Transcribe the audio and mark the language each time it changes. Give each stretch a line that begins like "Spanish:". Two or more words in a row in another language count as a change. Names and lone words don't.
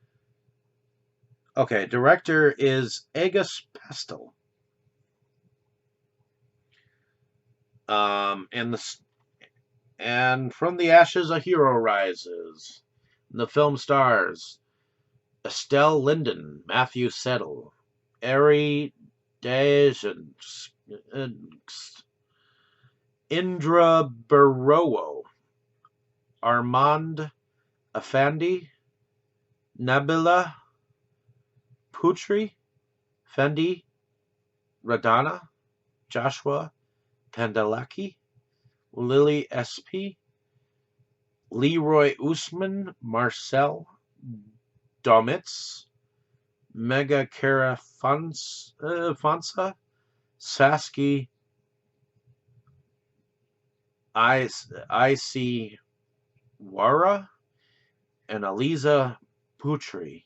English: Okay, director is Agus Pestel. And from the ashes a hero rises. The film stars Estelle Linden, Matthew Settle, Ari Dajan, Indra Barowo, Armand Afandi, Nabila Putri, Fendi Radana, Joshua Pandalaki, Lily SP, Leroy Usman, Marcel Domitz, Mega Cara Fonsa, Sasky IC Wara, and Aliza Putri.